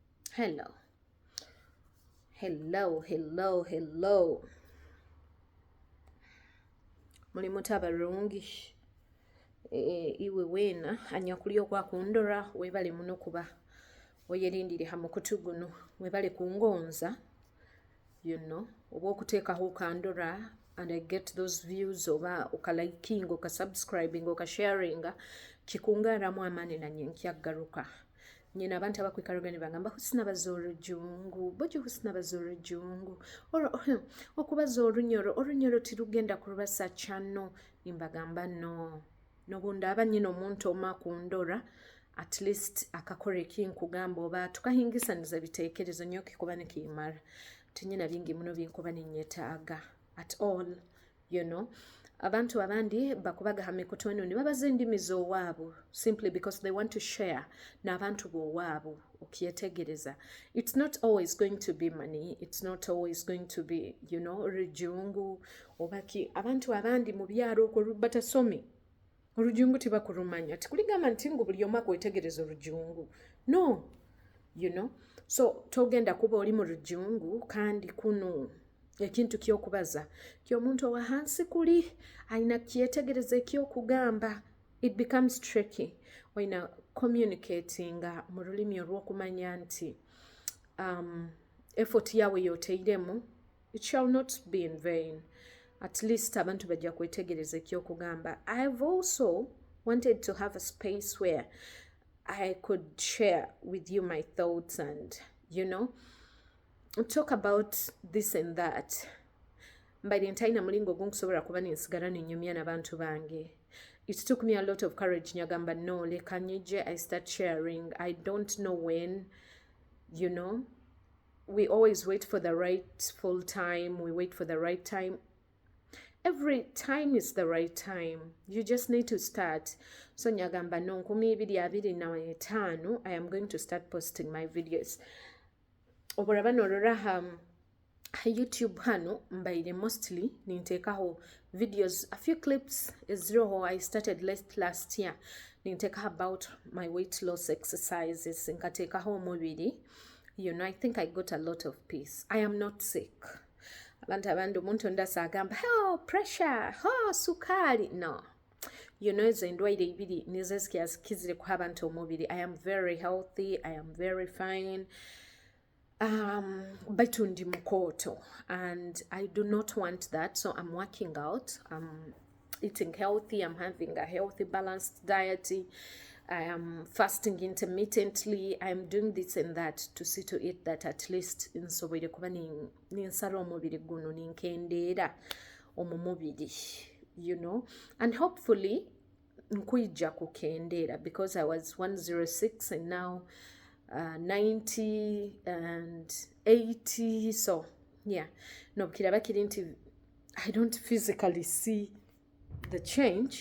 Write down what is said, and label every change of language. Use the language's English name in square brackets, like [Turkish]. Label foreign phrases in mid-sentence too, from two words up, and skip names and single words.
[English] Hello. Hello. [Nyoro] Mulimu tabalungi. Iwe weena anyakuli okwakundora webale muno kuba oyerindire Hamu kutuguno webale kungonza oba okuteekaho okandora [English] and I get those views [Nyoro] oba okaliking okasubscribing okasharinga kikungaramu amaani nanye nkyaggaruka nyina abantu abakwikarugani bagamba husina bazoro jungu bojo husina bazoro jungu okubaza olunyoro tirugenda kurubasa chano nimbagamba no nobundaba nyina omuntu oma kundora [English] at least [Nyoro] akakore kinkugamba oba tukahingisaniza biteekerezo nyo kikuba nekimara tinyina bingi muno binkuba ninyetaaga [English] at all [Nyoro] abantu abandi bakubaga hamikutono ni babaza endimi z'owaabo [English] simply because they want to share [Nyoro] n'abantu b'owaabo okyetegereza. [English] It's not always going to be money, it's not always going to be [Nyoro] rujungu obaki abantu abandi mu byalo okwo batasomi orujungu tibakurumanya tikuligamba nti ngu buli omu akwetegereza orujungu no so togenda kuba oli mu rujungu kandi kuno ekintu ky'okubaza ky'omuntu owa hansi kuli ayina kyetegereza eky'okugamba [English] it becomes tricky [Nyoro] oyina communicatinga mu lulimi olw'okumanya nti effort yawe yoteiremu [English] it shall not be in vain. At least [Nyoro] abantu bajja kwetegereza eky'okugamba. [English] I've also wanted to have a space where I could share with you my thoughts and talk about this and that. By the entire [Nyoro] mulingo gunkusobora kuba ninsigala ninyumya n'abantu bange. [English] It took me a lot of courage [Nyoro] nyagamba no leka nyije [English] I start sharing. I don't know when, we always wait for the right full time, we wait for the right time. Every time is the right time. You just need to start. So [Nyoro] nyagamba no [English] 2025 I am going to start posting my videos. [Nyoro] Oboraba nolora YouTube hano mbaire mostly nintekaho videos, [English] a few clips [Nyoro] ezroho [English] I started last year. [Nyoro] Ninteka [English] about my weight loss exercises [Nyoro] nkatekaho omubiri. [English] I think I got a lot of peace. I am not sick. [Nyoro] Abantu abandi omuntu ndasa agamba pressure, sukari. No. Ezo endwaire ibiri nizo ezikizire ku abantu omubiri. [English] I am very healthy. I am very fine. [Nyoro] Baitu ndi mukoto [English] and I do not want that, so I'm working out. I'm eating healthy. I'm having a healthy, balanced diet. I am fasting intermittently. I'm doing this and that to see to it that at least [Nyoro] nsobwere kuba ninsala omubiri guno ninkendeera omumubiri, [English] and hopefully [Nyoro] nkwija kukendeera [English] because I was 106 and now 90 and 80, so yeah, [Nyoro] no kiraba kiri nti [English] I don't physically see the change.